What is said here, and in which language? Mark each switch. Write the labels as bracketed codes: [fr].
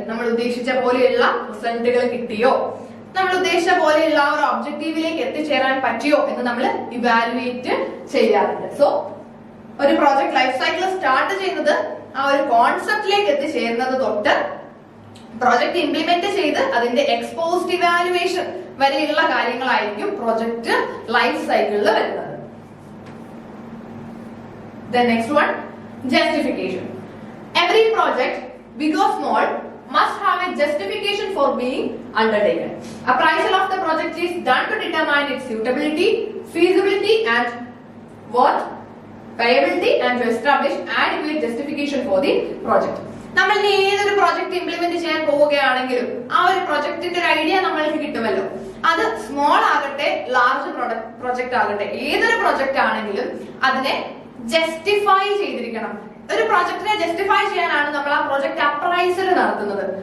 [ml] നമ്മൾ ഉദ്ദേശിച്ച പോലെയുള്ള റിസൾട്ടുകൾ കിട്ടിയോ, നമ്മൾ ഉദ്ദേശിച്ച പോലെയുള്ള ആ ഒരു ഒബ്ജക്റ്റീവിലേക്ക് എത്തിച്ചേരാൻ പറ്റിയോ എന്ന് നമ്മൾ ഇവാലുവേറ്റ് ചെയ്യാറുണ്ട്. സോ ഒരു പ്രോജക്ട് ലൈഫ് സൈക്കിൾ സ്റ്റാർട്ട് ചെയ്യുന്നത് ആ ഒരു കോൺസെപ്റ്റിലേക്ക് എത്തിച്ചേരുന്നത് തൊട്ട് പ്രോജക്ട് ഇംപ്ലിമെന്റ് ചെയ്ത് അതിന്റെ എക്സ്പോസ്ഡ് ഇവാലുവേഷൻ വരെയുള്ള കാര്യങ്ങളായിരിക്കും പ്രോജക്ട് ലൈഫ് സൈക്കിളിൽ വരുന്നത്. [en] The next one, justification. Every project, big or small, must have a justification for being undertaken. Appraisal of the project is done to determine its suitability, feasibility and what? Viability and to establish adequate justification for the project. [ml] നമ്മൾ ഏതൊരു project implement ചെയ്യാൻ പോവുകയാണെങ്കിലും ആ ഒരു പ്രൊജക്ടിന്റെ ഒരു idea നമ്മൾക്ക് കിട്ടുമല്ലോ. അത് small ആകട്ടെ ലാർജ് പ്രൊജക്ട് ആകട്ടെ, ഏതൊരു പ്രൊജക്ട് ആണെങ്കിലും അതിനെ ജസ്റ്റിഫൈ ചെയ്തിരിക്കണം. ഒരു പ്രൊജക്ടിനെ ജസ്റ്റിഫൈ ചെയ്യാനാണ് നമ്മൾ ആ പ്രൊജക്ട് അപ്രൈസൽ നടത്തുന്നത്.